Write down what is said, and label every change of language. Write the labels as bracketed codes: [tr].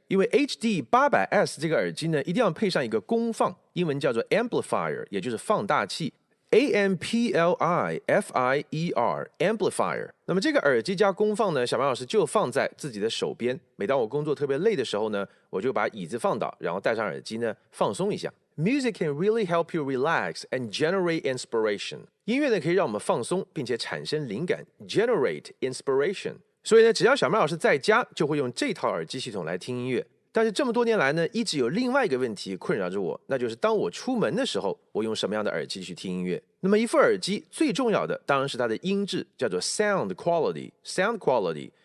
[zh] 因为 HD800S 这个耳机呢一定要配上一个功放，英文叫做 amplifier， 也就是放大器。 [en] A-M-P-L-I-F-I-E-R amplifier。 [zh] 那么这个耳机加功放呢，小白老师就放在自己的手边。每当我工作特别累的时候呢，我就把椅子放倒，然后戴上耳机呢，放松一下。 [en] Music can really help you relax and generate inspiration。 [zh] 音乐呢可以让我们放松，并且产生灵感 [en] ，generate inspiration。 [zh] 所以呢，只要小麦老师在家，就会用这套耳机系统来听音乐。但是这么多年来呢，一直有另外一个问题困扰着我，那就是当我出门的时候，我用什么样的耳机去听音乐？那么一副耳机最重要的当然是它的音质，叫做 sound quality。